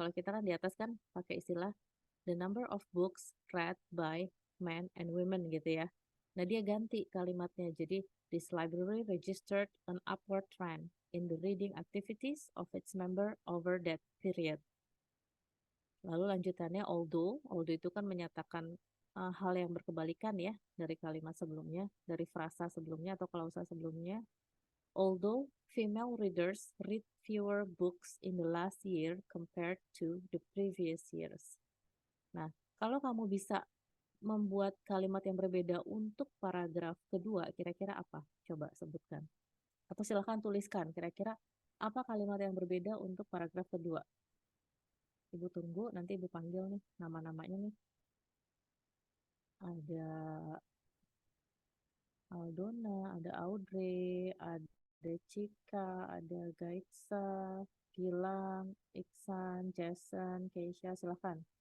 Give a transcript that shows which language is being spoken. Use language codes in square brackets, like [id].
[id] Kalau kita kan di atas kan pakai istilah [en] the number of books read by men and women [id] gitu ya. Nah, dia ganti kalimatnya. [en] Jadi, this library registered an upward trend in the reading activities of its member over that period. [id] Lalu lanjutannya although itu kan menyatakan hal yang berkebalikan ya dari kalimat sebelumnya, dari frasa sebelumnya atau klausa sebelumnya. [en] Although female readers read fewer books in the last year compared to the previous years. [id] Nah, kalau kamu bisa membuat kalimat yang berbeda untuk paragraf kedua, kira-kira apa? Coba sebutkan. Atau silahkan tuliskan, kira-kira apa kalimat yang berbeda untuk paragraf kedua? Ibu tunggu, nanti Ibu panggil nih nama-namanya nih. Ada Aldona, ada Audrey, ada Cika, ada Gaitsa, Gilang, Iksan, Jason, Keisha, silahkan.